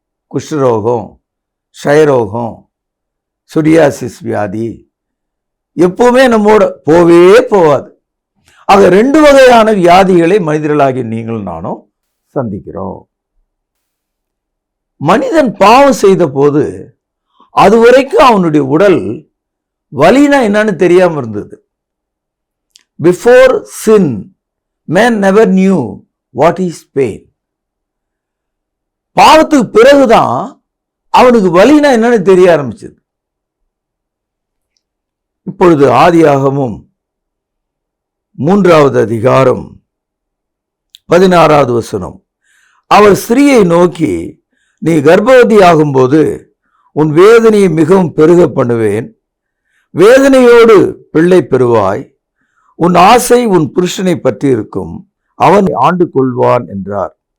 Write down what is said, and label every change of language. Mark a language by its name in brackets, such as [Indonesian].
[Tamil] குஷ்டரோகம், க்ஷயரோகம், சொரியாசிஸ் வியாதி எப்பவுமே நம்மோட போவே போகாது. ஆக 2 வகையான வியாதிகளை மனிதர்களாகிய நீங்களும் நானும் சந்திக்கிறோம். மனிதன் பாவம் செய்த போது அதுவரைக்கும் அவனுடைய உடல் வலினா என்னன்னு தெரியாம இருந்தது. [English] Before sin man never knew what is pain. [Tamil] பாவத்துக்கு பிறகுதான் அவனுக்கு வலினா என்னன்னு தெரிய ஆரம்பிச்சது. இப்பொழுது ஆதியாகமம் 3வது அதிகாரம் 16வது வசனம். அவர் ஸ்திரீயை நோக்கி, நீ கர்ப்பவதி ஆகும்போது உன் வேதனையை மிகவும் பெருக பண்ணுவேன், வேதனையோடு பிள்ளை பெறுவாய், உன் ஆசை உன் புருஷனை பற்றி இருக்கும், அவன் ஆண்டு கொள்வான் என்றார்.